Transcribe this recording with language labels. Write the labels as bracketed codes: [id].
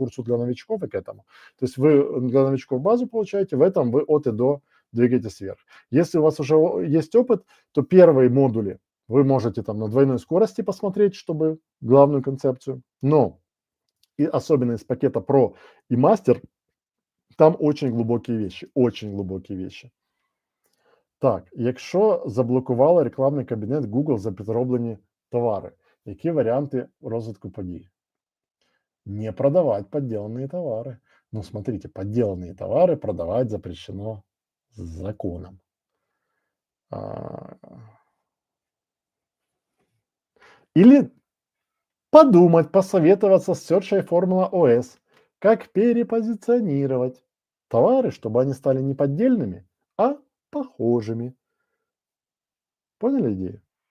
[ru] Курсу для новичков и к этому. То есть, вы для новичков базу получаете, в этом вы от и до двигаетесь вверх. Если у вас уже есть опыт, то первые модули вы можете там на двойной скорости посмотреть, чтобы главную концепцию, но и особенно из пакета Pro и Master, там очень глубокие вещи, очень глубокие вещи. [uk] Так, якщо заблокували рекламний кабінет Google за підроблені товари, які варіанти розвитку подій? [ru] Не продавать подделанные товары. Ну, смотрите, подделанные товары продавать запрещено законом. Или подумать, посоветоваться с Search Formula OS, как перепозиционировать товары, чтобы они стали не поддельными, а похожими. Поняли идею?